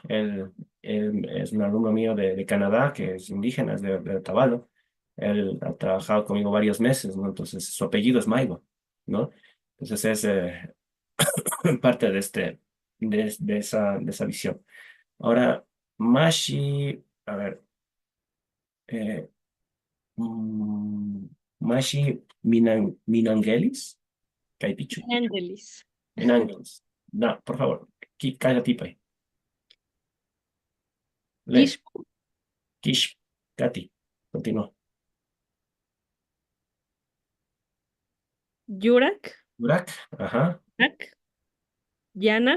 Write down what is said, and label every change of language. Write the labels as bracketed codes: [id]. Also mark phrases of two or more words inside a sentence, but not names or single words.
[es] Él es un alumno mío de Canadá, que es indígena, es de Otavalo. Él ha trabajado conmigo varios meses, ¿no? Entonces su apellido es Maigua, ¿no? Entonces es parte de esa visión. Ahora, Mashi, a ver, eh, mm, Mashi Minangelis, Kaipichu, Ángeles. Minangelis. No, por favor, Kikagatipai. Lee. Kishpu. Kish, Katy, continúa. Yurak. Burak, ajá, Ak. Yana.